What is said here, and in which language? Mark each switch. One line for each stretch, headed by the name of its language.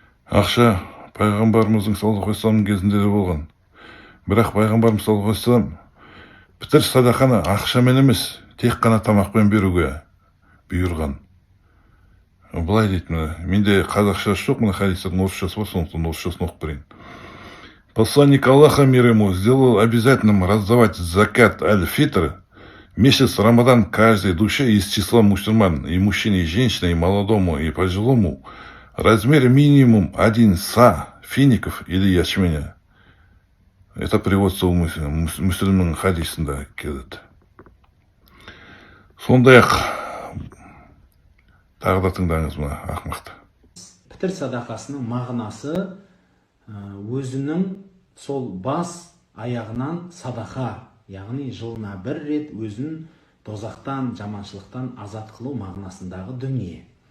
Kazakh: Ақша пайғамбарымыздың саллаллаху алейхи вассалам кезінде де болған. Бірақ пайғамбарымыз саллаллаху алейхи вассалам пітір садақаны ақшамен емес, тек қана тамақпен беруге бұйырған. Былай дейді, менде қазақшасы жоқ, мына хадистің орысшасы бар, сондықтан орысшасын оқып берейін.
Russian: Посланник Аллаха, мир ему, сделал обязательным раздавать закат аль-фитр месяц Рамадан каждой душе из числа мусульман, и мужчине, и женщине, и молодому, и пожилому, размер минимум 1 са фиников или ячменя. Это приводится у
Kazakh: муслимның хадисында келеді. Сондай-ақ тағы да тыңдаңыз мына ақымақты. Пітір садақасының мағынасы өзінің сол бас аяғынан садақа, яғни жылына бір рет өзін дозақтан, жаманшылықтан азат қылу мағынасындағы дүние.